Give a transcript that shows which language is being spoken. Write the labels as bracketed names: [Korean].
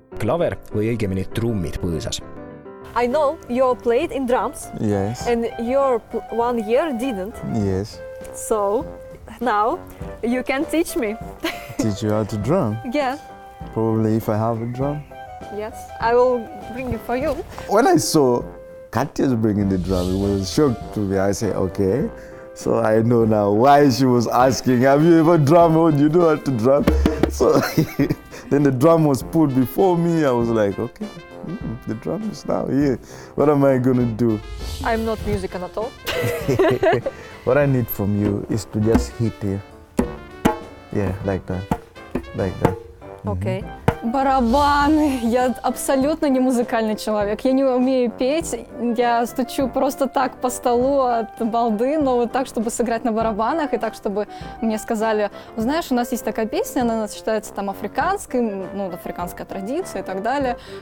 [Estonian] Klaver või õigemini trummid põõsas. [English] I know you played in drums. Yes. And your 1 year didn't. Yes. So now you can teach me. Teach you how to drum? Yeah. Probably if I have a drum. Yes. I will bring it for you. When I saw Katya's bringing the drum, it was a shock to me. I said, okay. So I know now why she was asking, have you ever drummed? Oh, you know how to drum? So then the drum was put before me. I was like, okay, the drum is now here. What am I going to do? I'm not musician at all. What I need from you is to just hit here. Yeah, like that. Like that. Okay. [Russian] Барабаны. Я абсолютно не музыкальный человек. Я не умею петь. Я стучу просто так по столу от балды, но вот так, чтобы сыграть на барабанах, и так, чтобы мне сказали, знаешь, у нас есть такая песня, она считается там африканской, ну, африканская традиция и так далее.